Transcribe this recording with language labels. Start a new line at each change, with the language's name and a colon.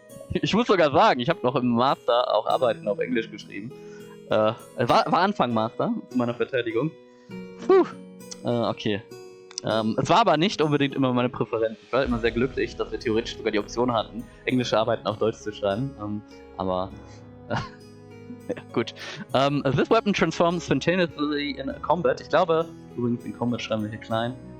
German: Ich muss sogar sagen, ich habe noch im Master auch Arbeiten auf Englisch geschrieben. War Anfang Master, zu meiner Verteidigung. Puh. Okay. Es war aber nicht unbedingt immer meine Präferenz. Ich war immer sehr glücklich, dass wir theoretisch sogar die Option hatten, englische Arbeiten auf Deutsch zu schreiben. Aber ja, gut.
English: This weapon transforms spontaneously in combat.
German: Ich glaube, übrigens in Combat schreiben wir hier klein.